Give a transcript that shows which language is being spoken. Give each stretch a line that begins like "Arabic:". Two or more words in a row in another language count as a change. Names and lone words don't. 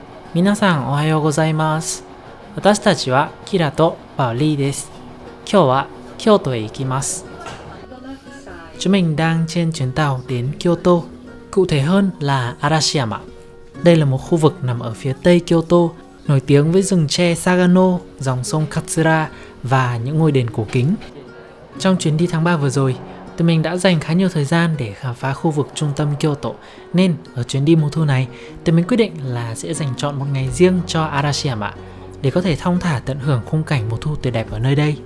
Japanese: 皆さんおはようございます。私たちはキラと bảo Ly です。今日は京都へ行きます。
Vietnamese: Chúng mình đang trên chuyến tàu đến Kyoto, cụ thể hơn là Arashiyama. Đây là một khu vực nằm ở phía tây Kyoto, nổi tiếng với rừng tre Sagano, dòng sông Katsura và những ngôi đền cổ kính. Trong chuyến đi tháng 3 vừa rồi, tụi mình đã dành khá nhiều thời gian để khám phá khu vực trung tâm Kyoto, nên ở chuyến đi mùa thu này, tụi mình quyết định là sẽ dành chọn một ngày riêng cho Arashiyama để có thể thong thả tận hưởng khung cảnh mùa thu tuyệt đẹp ở nơi đây.